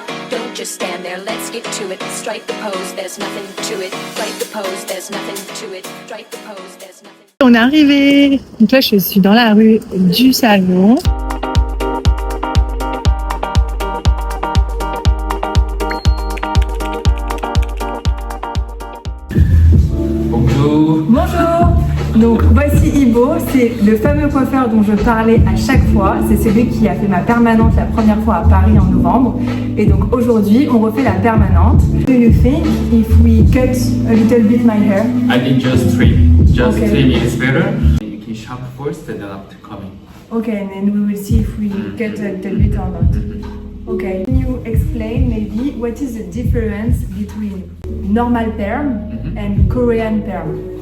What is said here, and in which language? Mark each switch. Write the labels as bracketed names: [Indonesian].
[English] Don't just stand there, let's get to it. Strike the pose, there's nothing to it. Strike the pose, there's nothing to it. Strike the pose, there's nothing. [French] On est arrivé. Donc là, je suis dans la rue du salon. Bonjour. Bonjour. Donc voici Ibo, c'est le fameux coiffeur dont je parlais à chaque fois. C'est celui qui a fait ma permanente la première fois à Paris en novembre. Et donc aujourd'hui, on refait la permanente. [English] Do you think if we cut a little bit my hair? I think just trim. Just Okay. trim is better. You can sharp first and then after coming. Okay, and then we will see if we cut a little bit or not. Okay. Can you explain maybe what is the difference between normal perm and Korean perm?